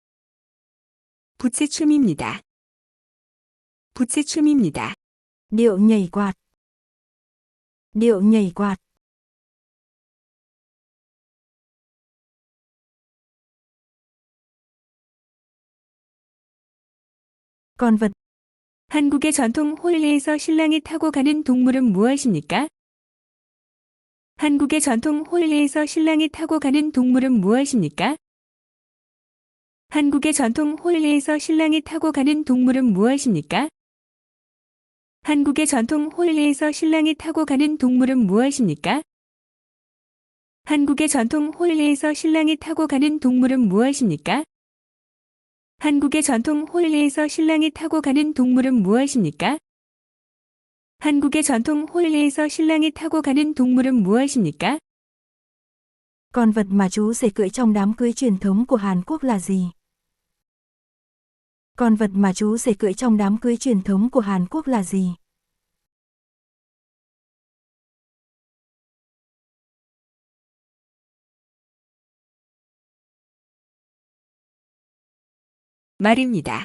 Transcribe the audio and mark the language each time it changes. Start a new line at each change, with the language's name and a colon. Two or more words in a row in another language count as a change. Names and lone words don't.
Korean: 부채춤입니다. 부채춤입니다.
Vietnamese: Điệu nhảy quạt. Điệu nhảy quạt. Con vật.
Korean: 한국의 전통 홀리에서 신랑이 타고 가는 동물은 무엇입니까? 한국의 전통 홀리에서 신랑이 타고 가는 동물은 무엇입니까? 한국의 전통 홀리에서 신랑이 타고 가는 동물은 무엇입니까? 한국의 전통 홀리에서 신랑이 타고 가는 동물은 무엇입니까? 한국의 전통 홀리에서 신랑이 타고 가는 동물은 무엇입니까? 한국의 전통 홀리에서 신랑이 타고 가는 동물은 무엇입니까? 한국의 전통 홀리에서 신랑이 타고 가는 동물은 무엇입니까?
Vietnamese: Con vật mà chú rể cưỡi trong đám cưới truyền thống của Hàn Quốc là gì? Con vật mà chú rể cưỡi trong đám cưới truyền thống của Hàn Quốc là gì?
Korean: 말입니다.